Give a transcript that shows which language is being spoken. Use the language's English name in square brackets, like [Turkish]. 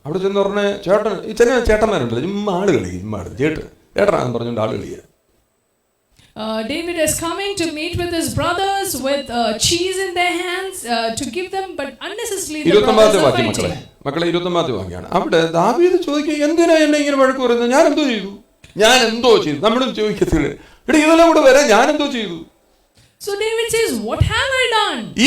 [Malayalam] അവിടെ ചെന്ന് പറഞ്ഞ ചേട്ടൻ ഈ ചില ചേട്ടന്മാരുണ്ടല്ലോ ചുമ്മാ ആള് കളിക്കും ചേട്ടനാന്ന് പറഞ്ഞുകൊണ്ട് ആള് കളിക്കുക. [English] David is coming to meet with his brothers with cheese in their hands to give them, but unnecessarily the brothers are fighting. [Malayalam] മക്കളെ 29 വാക്യാണ്. അവിടെ ദാവീദ് ചോദിക്കുക എന്തിനാ എന്നെ ഇങ്ങനെ വഴക്ക് പറയുന്നത്? ഞാൻ എന്തോ ചെയ്തു? നമ്മളും ചോദിക്കത്തില്ല എടി ഇതെല്ലാം കൂടെ വരാൻ ഞാൻ എന്തോ ചെയ്തു? [English] So David says, what have I done?